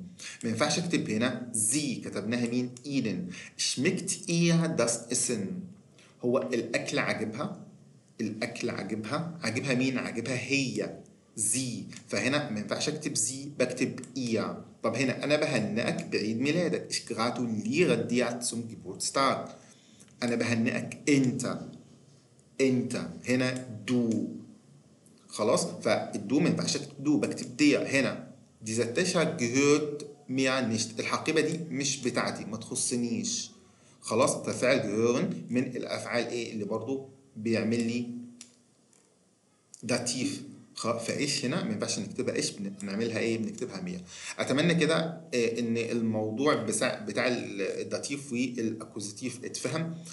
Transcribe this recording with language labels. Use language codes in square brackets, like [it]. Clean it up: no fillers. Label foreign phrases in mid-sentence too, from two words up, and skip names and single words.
[ar] ما ينفعش اكتب هنا زي، كتبناها مين؟ اينن. [de] schmeckt ihr das Essen, [ar] هو الاكل عاجبها، الاكل عاجبها، عاجبها مين؟ عاجبها هي زي، فهنا ما ينفعش اكتب زي، بكتب ايا. طب هنا انا بهنئك بعيد ميلادك. [de] Ich gratuliere dir zum Geburtstag. [ar] انا بهنئك انت هنا دو. خلاص، فالدو ما ينفعش اكتب دو، بكتب دير هنا. [de] Dieser Techer gehört mir nicht. [ar] الحقيبة دي مش بتاعتي، ما تخصنيش. خلاص، ففعل gehören من الافعال ايه اللي برضو بيعمل لي داتيف. فايش هنا ما ينفعش نكتبها ايش، بنعملها ايه، بنكتبها مية. اتمنى كده ان الموضوع بتاع الداتيف والاكوزيتيف اتفهم كده.